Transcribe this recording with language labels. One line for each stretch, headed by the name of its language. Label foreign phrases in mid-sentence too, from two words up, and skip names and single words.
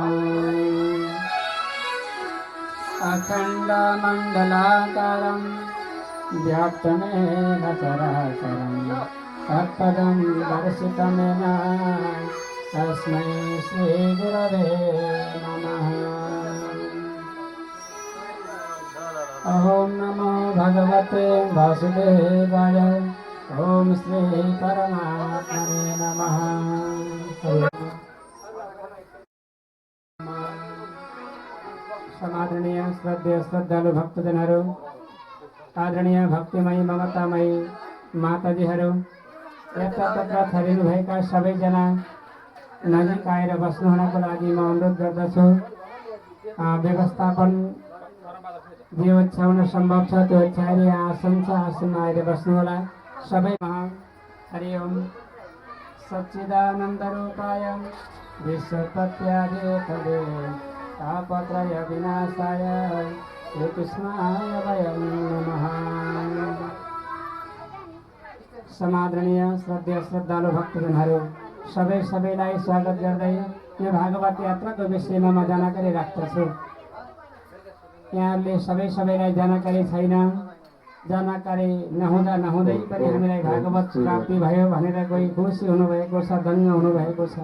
Sanskrit: अखण्डमण्डलाकारं व्याप्तमेन चराचरं तत्पदं दर्शितमेन तस्मै श्री गुरवे नमः। ओम नमो भगवते वासुदेवाय। ओम श्री परमात्मने नमः।
Nepali: समादरणीय श्रद्धेय श्रद्धालु भक्तजनहरू, आदरणीय भक्तिमयी ममतामयी माताजीहरू, यतातता छरिनुभएका सबैजना नजिक आएर बस्नुहुनको लागि म अनुरोध गर्दछु। व्यवस्थापन जे ओछ्याउन सम्भव छ त्यो ओछ्याएर यहाँ आसन छ, आसनमा आएर बस्नुहोला सबैमा।
Sanskrit: हरि ओम। सच्चिदानन्द रूपाय विश्वपत्यादितले तापत्रय विनाशाय श्रीकृष्णाय वयं नमः।
Nepali: समादरणीय श्रद्धेय श्रद्धालु भक्तजनहरू, सबैलाई स्वागत गर्दै यो भागवत यात्राको विषयमा म जानकारी राख्दछु। यहाँहरूले सबैलाई जानकारी छैन। जानकारी नहुँदै पनि हामीलाई भागवत प्राप्ति भयो भनेर कोही खुसी हुनुभएको छ, दङ्ग हुनुभएको छ।